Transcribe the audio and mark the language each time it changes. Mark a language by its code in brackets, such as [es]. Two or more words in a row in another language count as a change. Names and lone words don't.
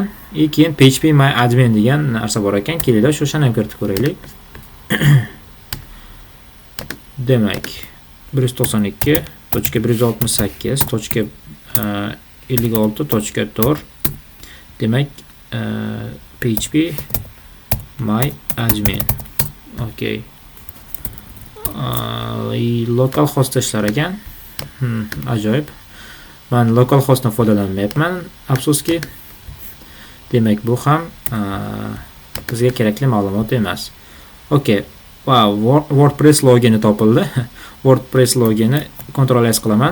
[uz] Keyin php my admin degan narsa bor ekan. Kelinglar, shuni ham kiritib ko'raylik. Demak, 192.168.56.4 demak, php my admin. Okay. [en] Local host [uz] ishlar ekan. Ajoyib. Men [en] local hostdan [uz] foydalanmayapman, afsuski. Demak, bu ham bizga kerakli ma'lumot emas. Okay. Wow, WordPress logini topildi. WordPress logini Ctrl S qilaman.